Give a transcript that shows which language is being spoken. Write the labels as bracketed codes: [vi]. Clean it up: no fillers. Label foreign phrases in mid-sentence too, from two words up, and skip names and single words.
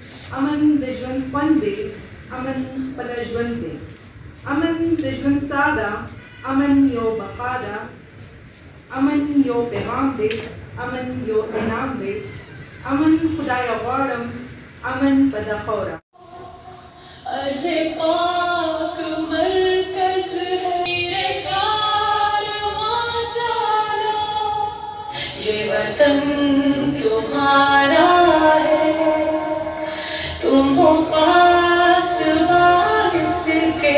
[ps] امن د ژوند خوند دی، امن خپله ژوند دی. امن د ژوند ساه ده، امن یو بقا ده. امن یو پیغام دی، امن یو انعام دی. امن خدایه غواړم، امن په دا خاوره. [ur] ارض پاک مرکز ہے میرے کارواں چلا، یہ وطن تمہارا ہے، تم ہو پاسوان اس کے.